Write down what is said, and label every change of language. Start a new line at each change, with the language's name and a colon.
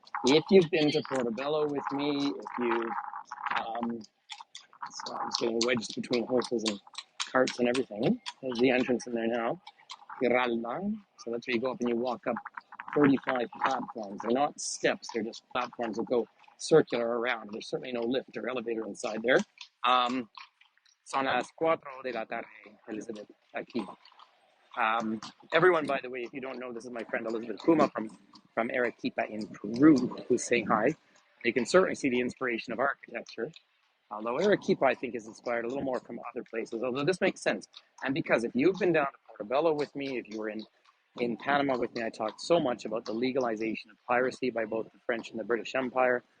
English: If you've been to Portobello with me, if you've so I'm just getting wedged between horses and carts and everything. There's the entrance in there now. Giralda. So that's where you go up and you walk up 35 platforms. They're not steps, they're just platforms that go circular around. There's certainly no lift or elevator inside there.
Spanish: Son las 4 de la tarde, Elizabeth, aquí.
English: Everyone, by the way, if you don't know, this is my friend Elizabeth Puma from Arequipa in Peru, who's saying hi. You can certainly see the inspiration of architecture. Although Arequipa, I think, is inspired a little more from other places, although this makes sense. And because if you've been down to Portobello with me, if you were in Panama with me, I talked so much about the legalization of piracy by both the French and the British Empire.